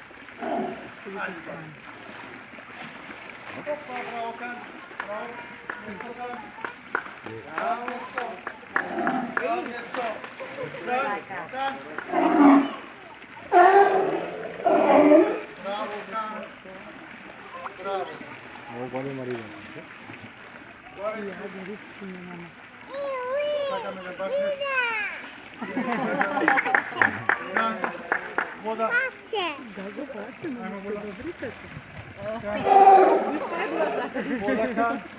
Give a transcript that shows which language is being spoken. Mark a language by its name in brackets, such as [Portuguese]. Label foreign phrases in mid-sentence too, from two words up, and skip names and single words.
[Macedonian] Опа, браво, Кан, браво, место, Кан. Браво, место. Кан, место. Кан. Браво, Кан. Браво. [Serbian] Ovo bolje Marija. [Macedonian] Сакаме да бачнеш. Кан, вода. Ајмо вода. Вода, Кан.